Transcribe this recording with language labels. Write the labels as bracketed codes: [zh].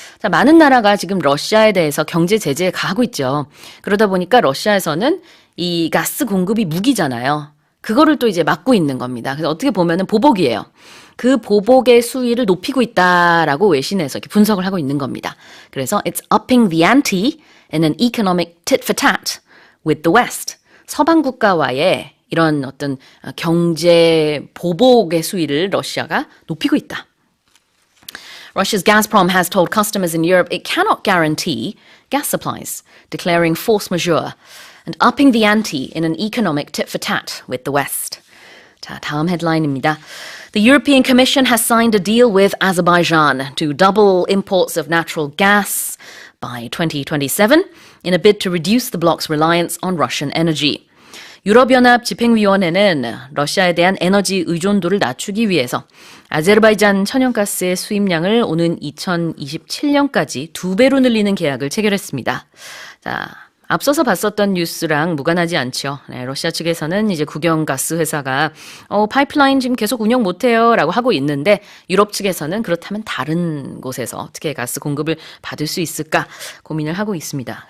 [ko] 자, 많은 나라가 지금 러시아에 대해서 경제 제재에 가하고 있죠. 그러다 보니까 러시아에서는 이 가스 공급이 무기잖아요. 그거를 또 이제 막고 있는 겁니다. 그래서 어떻게 보면은 보복이에요. 그 보복의 수위를 높이고 있다라고 외신에서 이렇게 분석을 하고 있는 겁니다. 그래서 [en] it's upping the ante in an economic tit for tat with the West. [ko] 서방 국가와의 이런 어떤 경제 보복의 수위를 러시아가 높이고 있다. [en] Russia's Gazprom has told customers in Europe it cannot guarantee gas supplies, declaring force majeure and upping the ante in an economic tit-for-tat with the West. [ko] 자, 다음 헤드라인입니다. [en] The European Commission has signed a deal with Azerbaijan to double imports of natural gas by 2027 in a bid to reduce the bloc's reliance on Russian energy. [ko] 유럽연합 집행위원회는 러시아에 대한 에너지 의존도를 낮추기 위해서 아제르바이잔 천연가스의 수입량을 오는 2027년까지 2배로 늘리는 계약을 체결했습니다. 자, 앞서서 봤었던 뉴스랑 무관하지 않죠. 네, 러시아 측에서는 이제 국영가스 회사가 파이프라인 지금 계속 운영 못해요 라고 하고 있는데 유럽 측에서는 그렇다면 다른 곳에서 어떻게 가스 공급을 받을 수 있을까 고민을 하고 있습니다.